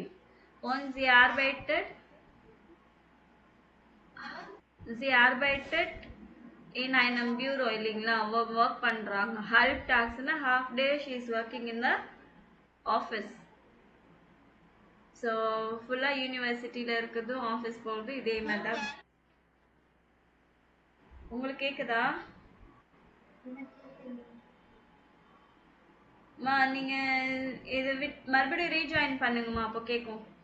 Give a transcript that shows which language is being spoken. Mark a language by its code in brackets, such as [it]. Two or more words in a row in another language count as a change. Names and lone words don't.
[de] Und sie arbeitet in einem bureau [ta] இல்லைங்களா, ஒர்க் பண்ணுறாங்க. [en] ஹல்ப் டாக்ஸ்னா half day she is working in the office. [ta] ஸோ ஃபுல்லாக யூனிவர்சிட்டியில் இருக்கிறதும் ஆஃபீஸ் போகிறது இதே மாதிரி தான். உங்களுக்கு கேட்குதா? மா நீங்கள் இதை மறுபடியும் ரீஜாயின் பண்ணுங்கம்மா, அப்போ கேட்கும்.